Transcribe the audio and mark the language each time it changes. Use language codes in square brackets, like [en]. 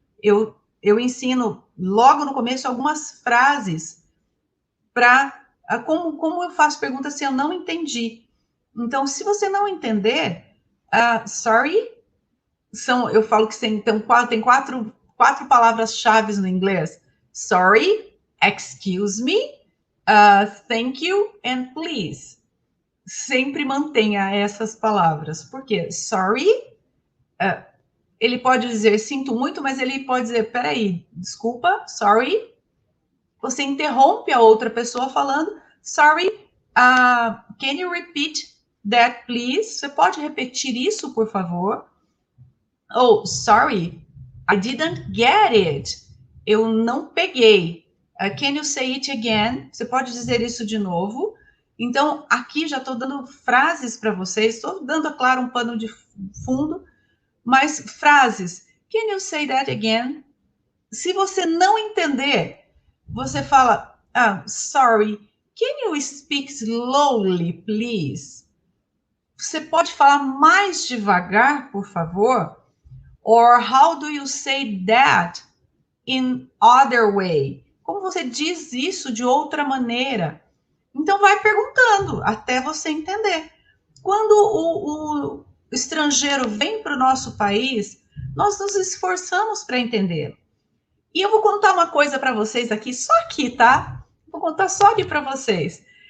[pt] Eu ensino logo no começo algumas frases para como eu faço perguntas se eu não entendi. Então, se você não entender, sorry, eu falo que tem quatro palavras-chave no inglês. [en] Sorry, excuse me, thank you and please. [pt] Sempre mantenha essas palavras. Por quê? Sorry, ele pode dizer sinto muito, mas ele pode dizer, peraí, desculpa, sorry. Você interrompe a outra pessoa falando, [en] sorry, can you repeat that, please? [pt] Você pode repetir isso, por favor? [en] Oh, sorry, I didn't get it. [pt] Eu não peguei. [en] Can you say it again? [pt] Você pode dizer isso de novo? Então, aqui já estou dando frases para vocês, estou dando, claro, um pano de fundo, mas frases. [en] Can you say that again? [pt] Se você não entender, você fala, [en] sorry, can you speak slowly, please? [pt] Você pode falar mais devagar, por favor? [en] Or how do you say that in other way? [pt] Como você diz isso de outra maneira? Então, vai perguntando até você entender. Quando o estrangeiro vem para o nosso país, nós nos esforçamos para entender. E eu vou contar uma coisa para vocês aqui, só aqui, tá? Vou contar só aqui para vocês.